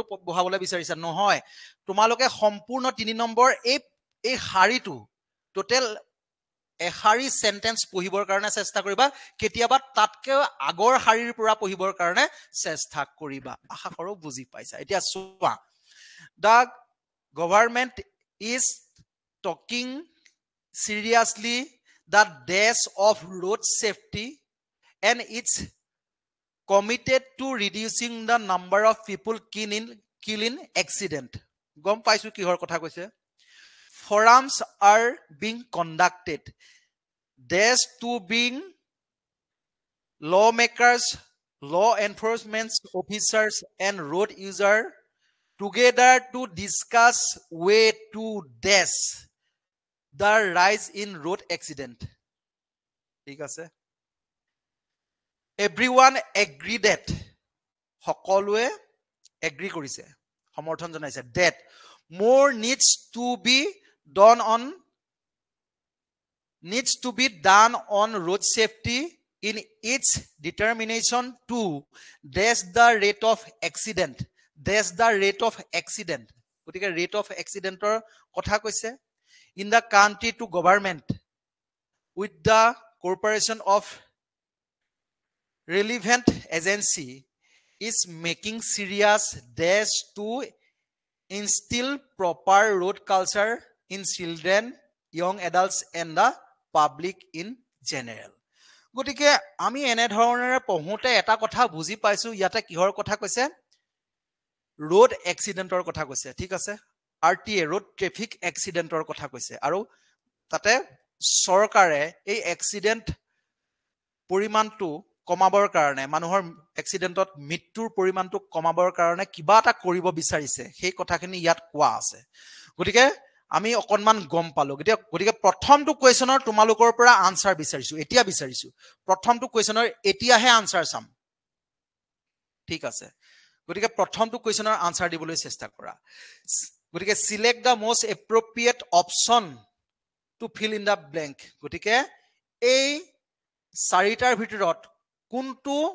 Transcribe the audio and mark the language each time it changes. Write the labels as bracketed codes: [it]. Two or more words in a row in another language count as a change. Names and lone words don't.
[as] বহাবলৈ বিচাৰিছা নহয় তোমালোকে সম্পূৰ্ণ 3 নম্বৰ এই শাৰীটো টোটাল এশাৰী সেন্টেন্স পঢ়িবৰ কাৰণে চেষ্টা কৰিবা কেতিয়াবা তাতকে আগৰ শাৰীৰ পৰা পঢ়িবৰ কাৰণে চেষ্টা কৰিবা আশা কৰো বুজি পাইছা এতিয়া চোৱা [en] the government is talking seriously the dash of road safety and it's committed to reducing the number of people killed in accident [as] গম পাইছো কিহৰ কথা কৈছে [en] forums are being conducted dash to being lawmakers law enforcement officers and road users together to discuss way to dash the rise in road accident [as] ঠিক আছে [en] everyone agree that [as] সকলোৱে এগ্ৰি কৰিছে সমৰ্থন জনাইছে [en] that more needs to be done on road safety in its determination to dash the rate of accident. গতিকে rate of accident [as] কথা কৈছে [en] in the country to government with the corporation of relevant agency is making serious dash to instill proper road culture in children, young adults and the public in general. [as] গতিকে আমি এনে ধৰণেৰে পঢ়োতে এটা কথা বুজি পাইছো ইয়াতে কিহৰ কথা কৈছে [en] road accidentor [as] কথা কৈছে ঠিক আছে RTA [en] road traffic [as] accidentor কথা কৈছে আৰু তাতে চৰকাৰে এই এক্সিডেন্ট পৰিমাণটো কমাবৰ কাৰণে মানুহৰ এক্সিডেন্টত মৃত্যুৰ পৰিমাণটো কমাবৰ কাৰণে কিবা এটা কৰিব বিচাৰিছে সেই কথাখিনি ইয়াত কোৱা আছে গতিকে আমি অকনমান গম পালো গতিকে প্ৰথমটো কোৱেশ্যনৰ তোমালোকৰ পৰা আনসাৰ বিচাৰিছো প্ৰথমটো কোৱেশ্যনৰ এতিয়াহে আনসাৰ চাম ঠিক আছে গতিকে প্ৰথমটো কোৱেশ্যনৰ আনসাৰ দিবলৈ চেষ্টা কৰা গতিকে [en] select the most appropriate option to fill in the blank [as] গতিকে এই চাৰিটাৰ ভিতৰত কোনটো